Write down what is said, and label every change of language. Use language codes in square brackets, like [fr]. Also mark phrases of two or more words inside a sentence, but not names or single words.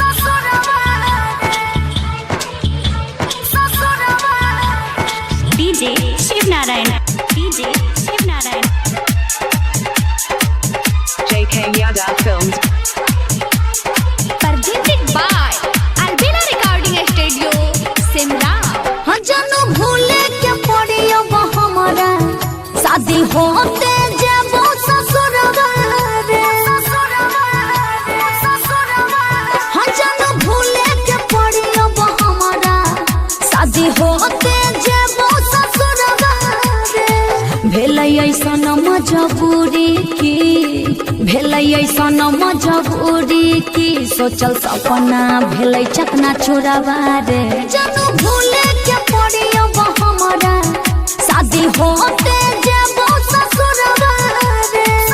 [en] DJ Shiv Narayan. DJ Shiv Narayan. J.K. Yadav Films. Presented by Albina Recording Studio, Simla. [mai] जानू भूले के पड़ियो हमारा शादी होते जबो ससुरवा रे हाँ जानू भूले के पड़ियो हमारा शादी होते जबो ससुरवा रे भेलै ऐसन मजबूरी की भेलै ऐसन मजबूरी की सोचल सपना भेलै चकना चुरावा रे जानू भूले के पड़ियो हमारा शादी होते जबो ससुरवा रे